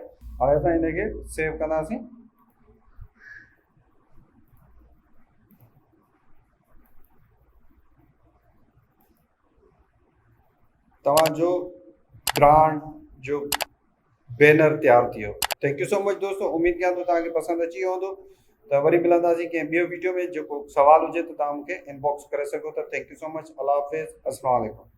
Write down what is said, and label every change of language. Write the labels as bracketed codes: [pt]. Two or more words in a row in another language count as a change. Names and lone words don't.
[sd] हाणे असां हिनखे सेव कंदासीं। तव्हांजो ब्रांड जो बैनर तैयार थी वियो। [en] thank you so much दोस्तों। [sd] उम्मीद कयां थो तव्हांखे पसंदि अची वियो हूंदो। त वरी मिलंदासीं कंहिं ॿियो वीडियो में। जेको सवाल हुजे त तव्हां मूंखे इनबॉक्स करे सघो था। [en] thank you so much. [ur] اللہ حافظ. [ar] السلام علیکم.